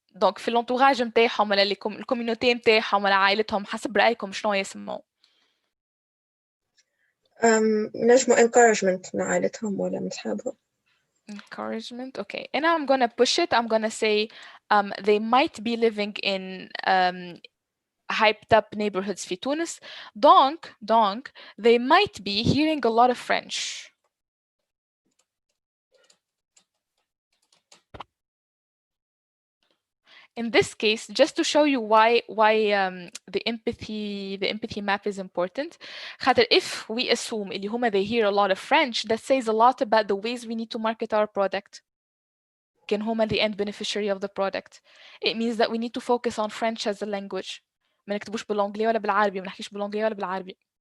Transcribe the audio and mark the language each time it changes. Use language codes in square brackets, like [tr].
[ar] دونك في الانتوراج نتاعهم ولا الكوميونيتي نتاعهم ولا عائلتهم حسب رأيكم شنو يسموا؟ نجمو encouragement من عائلتهم ولا من صحابهم. [en] Encouragement, okay. And I'm gonna push it. I'm gonna say they might be living in hyped up neighborhoods [ar] في تونس. [en] Donc they might be hearing a lot of French. In this case, just to show you why the empathy map is important. خاطر if we assume [ar] اللي هما [en] they hear a lot of French, that says a lot about the ways we need to market our product. [ar] كان هما [en] the end beneficiary of the product. It means that we need to focus on French as a language. [ar] ما نكتبوش بالانجلي ولا بالعربي، ما نحكيش بالانجلي ولا بالعربي.